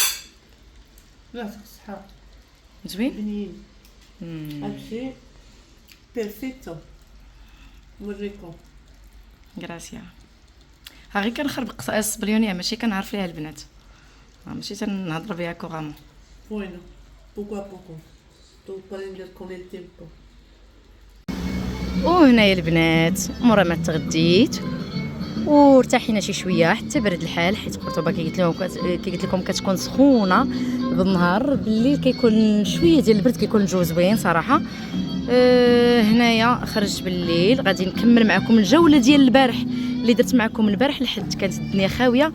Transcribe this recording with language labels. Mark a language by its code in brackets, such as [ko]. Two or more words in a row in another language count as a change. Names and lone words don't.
[ar] يعطيك الصحة. زوين. بنين. هادشي بيرفيكتو. نوريكم. غراسيا. ها غير كنخربق الصبليونيه، ماشي كنعرف ليها البنات، ماشي تنهضر بها كوغامون. [es] Bueno, poco a poco. Tú aprendes con el tiempo. [ar] وهنايا البنات مورا ما تغديت وارتاحينا شي شويه حتى برد الحال، حيت قرطبه كي قلت لكم كتكون سخونه بالنهار، بالليل كيكون شويه ديال البرد، كيكون الجو زوين صراحه. هنايا خرجت بالليل، غادي نكمل معكم الجوله ديال البارح اللي درت معكم البارح لحد كانت الدنيا خاويه.